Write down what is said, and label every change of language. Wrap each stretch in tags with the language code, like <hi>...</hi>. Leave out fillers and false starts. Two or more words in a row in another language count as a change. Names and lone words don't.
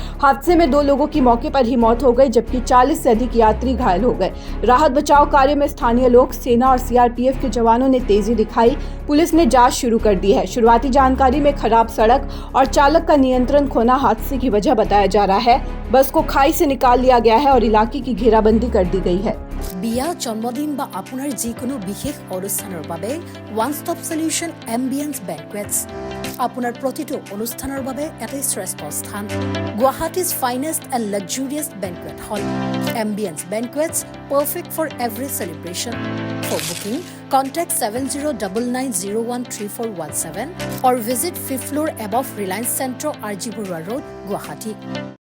<hi>हादसे में 2 लोगों की मौके पर ही मौत हो गई, जबकि 40 से अधिक यात्री घायल हो गए। राहत बचाव कार्य में स्थानीय लोग, सेना और सीआरपीएफ के जवानों ने तेजी दिखाई। पुलिस ने जांच शुरू कर दी है। शुरुआती जानकारी में खराब सड़क और चालक का नियंत्रण खोना हादसे की वजह बताया जा रहा है। बस को खाई से निकाल लिया गया है और इलाके की घेराबंदी कर दी गई है।</hi> <as>বিয়া, জন্মদিন বা আপোনাৰ যিকোনো বিশেষ অনুষ্ঠানৰ বাবে</as> <en>one stop solution</en> <as>এম্বিয়েন্স বেংকুৱেটছ আপোনাৰ প্ৰতিটো অনুষ্ঠানৰ বাবে এটাই শ্ৰেষ্ঠ স্থান।</as> <en>Guwahati's finest and luxurious banquet hall Ambience Banquets, perfect for every celebration. for booking contact 7099013417 or visit 5th floor above Reliance Centro, RG Burwa Road, Guwahati.</en>